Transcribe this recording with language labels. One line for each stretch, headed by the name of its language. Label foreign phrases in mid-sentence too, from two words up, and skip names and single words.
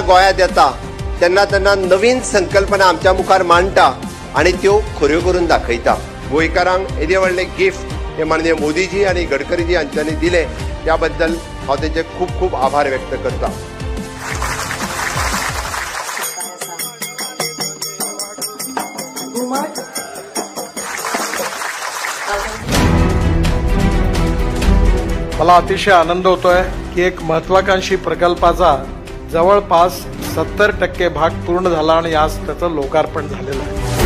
Konkani: गोंयांत येता तेन्ना तेन्ना नवीन संकल्पना आमच्या मुखार मांडटा आणि त्यो खऱ्यो करून दाखयता। गोंयकारांक येदे व्हडले गिफ्ट हे माननीय मोदीजी आणि गडकरीजी हांच्यांनी दिले, त्या बद्दल हांव तेंचे खूब खूब आभार व्यक्त करता।
Marathi: मला अतिशय आनंद होतोय की एक महत्वाकांक्षी प्रकल्पाचा जवळपास 70% भाग पूर्ण झाला आणि आज त्याचं लोकार्पण झालेलं आहे।